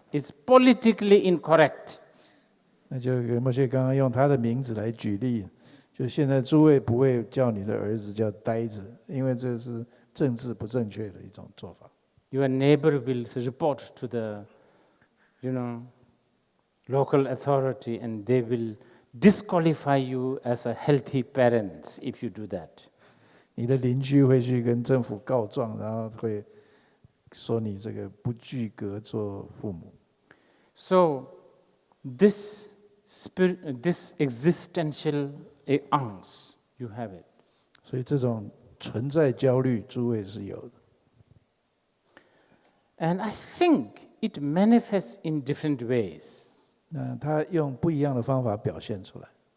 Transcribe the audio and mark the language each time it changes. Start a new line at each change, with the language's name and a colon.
English: It's politically incorrect.
Chinese: 那就莫谢刚刚用他的名字来举例，就现在诸位不会叫你的儿子叫呆子，因为这是政治不正确的一种做法。
English: Your neighbor will report to the, local authority, and they will disqualify you as a healthy parent if you do that.
Chinese: 你的邻居会去跟政府告状，然后会说你这个不具格做父母。
English: So this existential angst, you have it.
Chinese: 所以这种存在焦虑，诸位是有的。
English: And I think it manifests in different ways.
Chinese: 那他用不一样的方法表现出来。